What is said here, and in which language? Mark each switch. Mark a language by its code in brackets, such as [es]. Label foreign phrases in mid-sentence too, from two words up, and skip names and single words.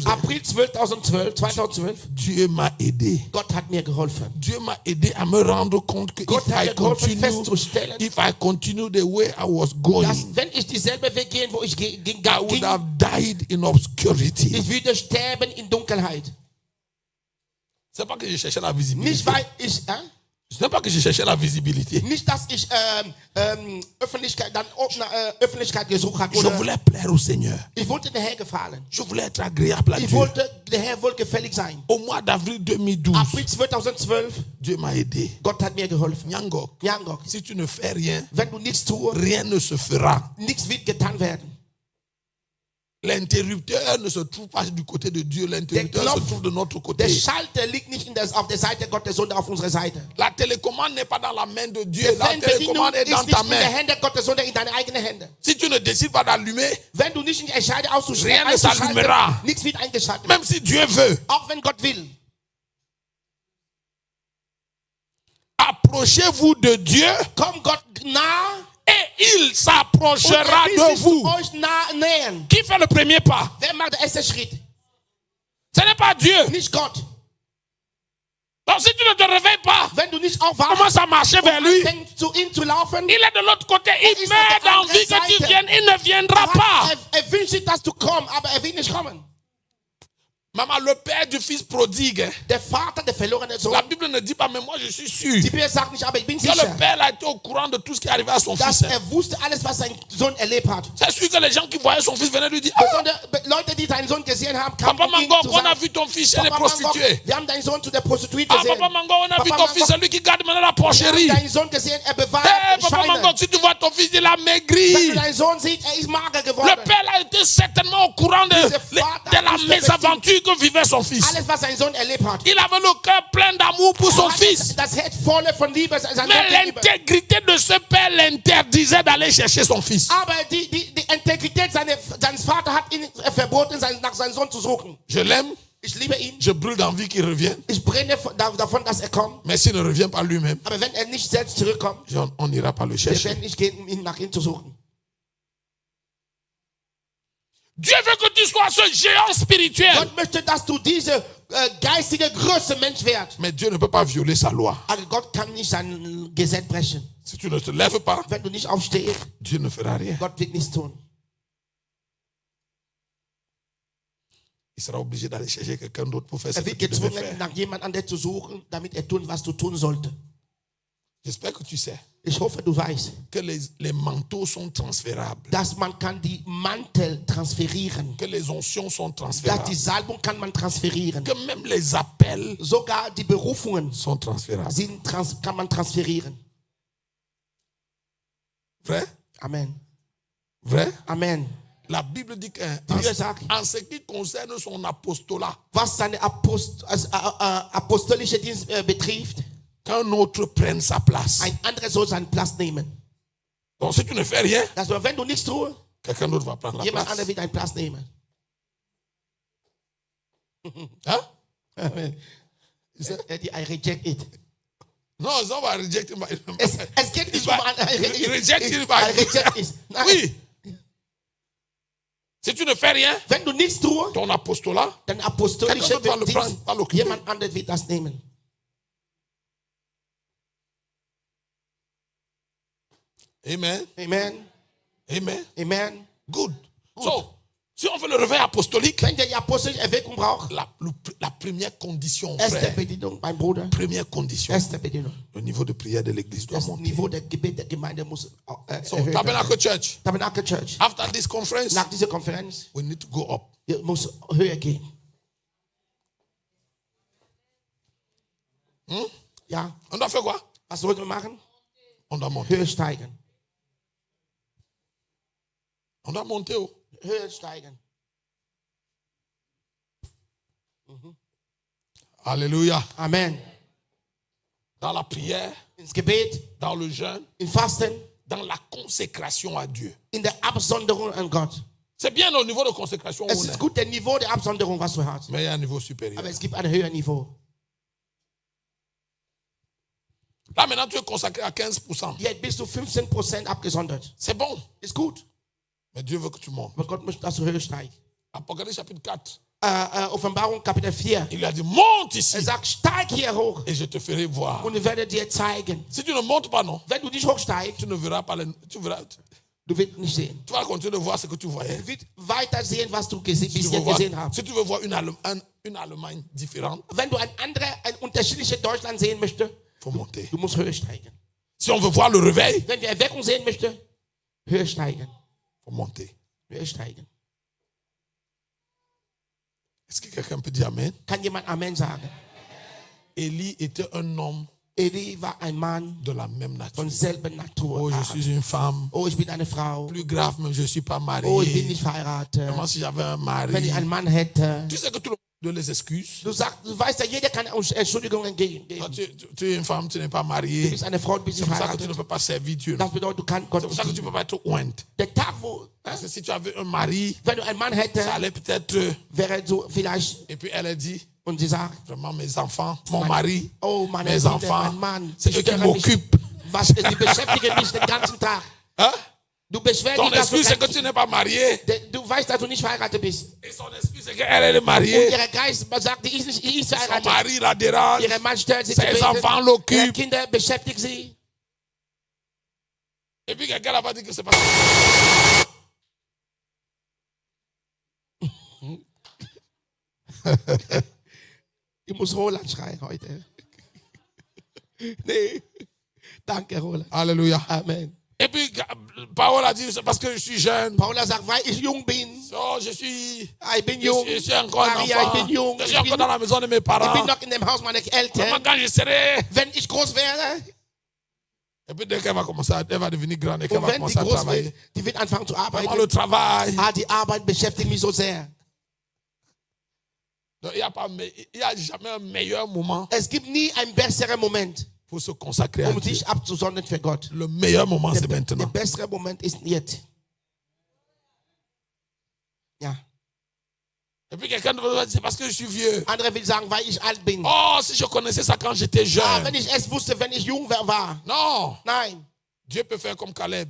[de] April 2012, [fr] Dieu m'a aidé. [de] Gott hat mir geholfen. [fr] Dieu m'a aidé à me rendre compte que [de] Gott hat mir geholfen festzustellen, [en] if I continue the way I was going, [de] dass wenn ich dieselbe Weg gehen, wo ich [en] I would have died in obscurity. [de] ich würde sterben in Dunkelheit. [fr] C'est pas que je cherchais la visibilité. [de] Nicht weil ich, [fr] Ce n'est pas que je cherchais la visibilité. [de] nicht dass ich Öffentlichkeit gesucht habe. [fr] Je voulais plaire au Seigneur. [de] Ich wollte der Herr gefallen. [fr] Je voulais être agréable à [de] Ich [fr] Dieu. [de] wollte der Herr wohlgefällig sein. [fr] Au mois d'avril 2012, [de] April 2012, [fr] Dieu m'a aidé. [de] Gott hat mir geholfen. [fr] Nyangok, [de] Nyangok, [fr] si tu ne fais rien, [de] wenn du nichts tust, [fr] rien ne se fera. [de] nichts wird getan werden. [fr] L'interrupteur ne se trouve pas du côté de Dieu, l'interrupteur [de] Der [fr] se [de] Knopf, [fr] trouve de notre [de] Der [fr] côté. [de] Schalter liegt nicht auf der Seite Gottes, sondern auf unserer Seite. [fr] La télécommande n'est pas dans la main de Dieu, [de] Die [fr] la [de] Fernbedienung [fr] télécommande est [de] ist [fr] dans [de] nicht [fr] ta [de] in der [fr] main. [de] Hände Gottes, sondern in deine eigenen Hände. [fr] Si tu ne décides pas d'allumer, [de] Wenn du nicht entscheidest, [fr] Rien ne s'allumera. [de] nichts wird eingeschaltet. [fr] même si Dieu veut, [de] Auch wenn Gott will. [fr] approchez-vous de Dieu [de] Komm Gott nah [fr] et il [de] und [fr] s'approchera [de] er will [fr] de [de] sich zu [fr] vous. [de] euch nähern. [fr] Qui fait le premier pas? [de] Wer macht den ersten Schritt? [fr] Ce n'est pas Dieu. [de] Nicht Gott. [fr] Donc si tu ne te réveilles pas, [de] Wenn du nicht aufwachst [fr] commence à marcher vers lui. [de] anfängst zu ihm zu laufen, [fr] Il est de l'autre côté. Il [de] ist [fr] meurt [de] auf der [fr] d'envie [de] anderen [fr] que tu [de] Seite. [fr] viennes. Il ne viendra pas. [de] er wünscht sich, dass du kommst, aber er will nicht kommen. [fr] Maman, le père du fils prodigue, hein, [de] Der Vater, der verlorene Sohn, [fr] la Bible ne dit pas, mais moi je suis sûr [de] die Bibel sagt nicht, aber ich bin [fr] que le [de] sicher, [fr] père a été au courant de tout ce qui arrivait à son [de] dass [fr] fils. hein. [de] er wusste alles, was sein Sohn erlebt hat. [fr] C'est sûr que les gens qui voyaient son fils venaient lui dire, ah, [de] Besonders Leute, die seinen Sohn gesehen haben, kamen [fr] Papa [de] um ihm [fr] Mango, [de] zu [fr] on a [de] sagen, [fr] vu ton fils chez les [de] Papa Mango, [fr] prostituées. [de] wir haben deinen Sohn zu der Prostituée Ah, gesehen. [fr] Papa Mango, on a vu [de] Papa [fr] ton fils, [de] Mango, [fr] celui qui garde maintenant la [de] wir haben [fr] porcherie. [de] deinen Sohn gesehen, er bewahrt [fr] Hey, Papa [de] Schweine. [fr] Mango, si tu vois ton fils, il a [de] Wenn [fr] maigri. [de] du deinen Sohn siehst, er ist mager [fr] Le [de] geworden. [fr] père a été certainement au courant de la mésaventure que vivait son fils. [de] Alles, was sein Sohn erlebt hat. [fr] Il avait le cœur plein d'amour pour son [de] Er hat [fr] fils. [de] das Herz voll von Liebe seinem Sohn [fr] Mais [de] gegenüber. [fr] l'intégrité de ce père l'interdisait d'aller chercher son fils. [de] Aber die Integrität seines Vaters hat ihn verboten, nach seinem Sohn zu suchen. [fr] Je l'aime, [de] Ich liebe ihn. [fr] Je brûle d'envie qu'il revienne. [de] Ich brenne davon, dass kommt. [fr] Mais s'il ne revient pas lui-même, [de] Aber wenn nicht selbst zurückkommt, [fr] on n'ira pas le [de] wir [fr] chercher. [de] werden nicht gehen, ihn nach ihm zu suchen. [fr] Dieu veut que tu sois ce géant spirituel. [de] Gott möchte, dass du diese geistige Größe Mensch wirst. [fr] Mais Dieu ne peut pas violer sa loi. [de] Aber Gott kann nicht sein Gesetz brechen. [fr] Si tu ne te lèves pas, [de] Wenn du nicht aufstehst, [fr] Dieu ne fera rien. [de] Gott wird nichts tun. [fr] Il sera obligé d'aller chercher quelqu'un d'autre pour faire ce que [de] Wird [fr] tu devais [de] gezwungen, [fr] faire. [de] nach jemand anderem zu suchen, damit tun, was du tun sollte. [fr] J'espère que tu sais [de] Ich hoffe, du weißt, [fr] que les manteaux sont transférables, [de] dass man kann die Mantel transferieren. [fr] que les onctions sont [de] Dass [fr] transférables, [de] die Salbung kann man transferieren. [fr] que même les appels [de] Sogar die Berufungen [fr] sont transférables. [de] kann man transferieren. [fr] Vrai? [de] Amen. [fr] Vrai? [de] Amen. [fr] La Bible dit [de] Bibel sagt, [fr] en ce qui concerne son apostolat, [de] was seine apostolische Dienst betrifft, [fr] qu'un autre prenne sa place. [de] ein anderer soll seinen Platz nehmen. [fr] Donc si tu ne fais rien, [de] Das heißt, wenn du nichts tust, [fr] quelqu'un d'autre va prendre la [de] jemand [fr] place. [de] anderer wird deinen Platz nehmen. [fr] Hein? [en] Amen. I reject it. [fr] Non, on va [en] reject him. [de] Es geht nicht [en] Reject him. I reject it. [de] Nein. [fr] Oui. Si tu ne fais rien, [de] Wenn du nichts tust, [fr] ton apostolat, [de] dann apostolische [fr] quelqu'un d'autre va le prendre, [de] Dienst, [fr] va l'occuper. [de] jemand anderes wird das nehmen. Amen. Amen. Amen. Amen. [en] Good. So, [fr] si on veut le réveil apostolique, [de] Wenn der apostolische Erweckung braucht, [fr] la première condition, [de] erste [fr] frère, [de] Bedingung, mein Bruder, [fr] première condition, [de] erste Bedingung. [fr] le niveau de prière de l'église doit [de] Das [fr] monter. [de] Niveau der Gebet der Gemeinde muss So, erhöht werden. [en] Tabernacle Church, [de] Tabernacle Church. [en] after this conference, [de] Nach dieser Konferenz [en] we need to go up. [de] muss höher gehen. Ja, [fr] On doit faire quoi? [de] was sollten wir machen? [fr] On doit monter. [de] Höher steigen. [fr] On doit monter. Oh. [de] Höher steigen. [fr] Alléluia. [de] Amen. [fr] Dans la prière, [de] Ins Gebet, [fr] dans le jeûne, [de] im Fasten, [fr] dans la consécration à Dieu. [de] in der Absonderung an Gott. [fr] C'est bien au niveau de consécration où [de] Es [fr] on [de] ist [fr] est. [de] gut, der Niveau der Absonderung, was du hast. [fr] Mais il y a un niveau supérieur. [de] Aber es gibt ein höheres Niveau. [fr] Là maintenant, tu es consacré à 15%. [de] Jetzt bist du 15% abgesondert. [fr] C'est bon. [de] Ist gut. [fr] Mais Dieu veut que tu montes. [de] Aber Gott möchte, dass du höher steigst. [fr] Apocalypse chapitre 4. [de] Offenbarung Kapitel 4. [fr] Il a dit, monte ici [de] Sagt, steig hier hoch [fr] et je te ferai voir. [de] und ich werde dir zeigen. [fr] Si tu ne montes pas, non, [de] Wenn du nicht hochsteigst, [fr] tu ne verras pas [de] du wirst nicht sehen. [fr] tu vas continuer de voir ce que tu voyais. [de] Du wirst weiter sehen, was du bisher [fr] Si tu [de] gesehen hast. [fr] si tu veux voir une Allemagne différente, [de] Wenn du ein unterschiedliches Deutschland sehen möchtest, [fr] il faut monter. [de] du musst höher steigen. [fr] Si on veut voir le réveil, [de] Wenn wir Erweckung sehen möchten, höher steigen. [fr] il faut monter. [de] Höher steigen. [fr] Est-ce que quelqu'un peut dire Amen? [de] Kann jemand Amen sagen? [fr] Élie était un homme [de] Eli war ein Mann [fr] de la même nature. [de] von selben Natur. [fr] Oh, je suis une femme. [de] Oh, ich bin eine Frau. [fr] Plus grave, même je ne suis pas [de] Oh, ich bin [fr] marié. [de] nicht verheiratet. [fr] Moi, si j'avais un [de] Wenn ich [fr] mari. [de] einen Mann hätte. [fr] Tu sais que tout le monde donne les excuses. [de] Du weißt ja, jeder kann uns Entschuldigungen geben. [fr] Toi, tu es une femme, tu n'es pas [de] Du [fr] mariée. [de] bist eine Frau, du bist [fr] C'est [de] nicht [fr] pour ça que tu ne [de] verheiratet. [fr] peux pas servir Dieu. [de] Das bedeutet, du kannst Gott [fr] C'est pour ça que tu ne peux pas être ointe. [de] Der Tag, wo, [fr] Parce que si tu avais un mari, [de] wenn du einen Mann [fr] ça [de] hättest, [fr] allait peut-être. [de] wäre so vielleicht, [fr] Et puis elle a dit, [de] und sie sagt, [fr] vraiment, mes enfants, mon mari, [de] oh, meine [fr] mes [de] Kinder, [fr] enfants, [de] mein Mann, [fr] c'est [de] sie [fr] eux qui [de] stören mich. [fr] m'occupent. [de] Was, die beschäftigen mich den ganzen Tag. [fr] Hein? [de] Du beschwerst [fr] Ton [de] dich, dass [fr] excuse, c'est que [de] du, [fr] tu n'es pas marié. [de] du weißt, dass du nicht verheiratet bist. [fr] Et son excuse, c'est qu'elle est [de] Und [fr] mariée. [de] ihr Geist sagt, die ist [fr] Son [de] verheiratet. [fr] mari la dérange. [de] Ihre Mann stört sie zu [fr] Ses [de] beten. [fr] enfants [de] Ihre [fr] l'occupent. [de] Kinder beschäftigt sie. [fr] Et puis quelqu'un là-bas dit que c'est pas ça. [de] Ich muss Roland schreien heute. Nee. Danke, Roland. [fr] Alléluia. [de] Amen. [fr] Et puis Paul a dit, c'est parce que je suis jeune. [de] Paula sagt, weil ich jung bin. So, [fr] je suis [de] jung. [fr] je suis encore un [de] Maria, [fr] enfant. [de] ich bin jung. [fr] Je suis encore dans la maison de mes [de] Ich bin [fr] parents. [de] noch in dem Haus meiner [fr] Comment [de] Eltern. [fr] quand je serai. [de] Wenn ich groß wäre, [fr] Et puis dès qu'elle va commencer, elle va devenir grande et qu'elle [de] und [fr] va [de] wenn die [fr] commencer à [de] groß [fr] travailler. [de] wird, die wird anfangen zu [fr] Vraiment [de] arbeiten. [fr] le travail. [de] Die Arbeit beschäftigt mich so sehr. [fr] Donc, il n'y a jamais un meilleur moment [de] Es gibt nie einen besseren Moment, [fr] pour se consacrer à Dieu. [de] sich abzusondern für Gott. [fr] Le meilleur moment, c'est [de] Der [fr] maintenant. [de] bessere Moment ist jetzt. Ja. [fr] Et puis quelqu'un va dire, c'est parce que je suis vieux. [de] Andere will sagen, weil ich alt bin. [fr] Oh, si je connaissais ça quand j'étais jeune. [de] Wenn ich es wusste, wenn ich jung war. [fr] Non. [de] Nein. [fr] Dieu peut faire comme Caleb.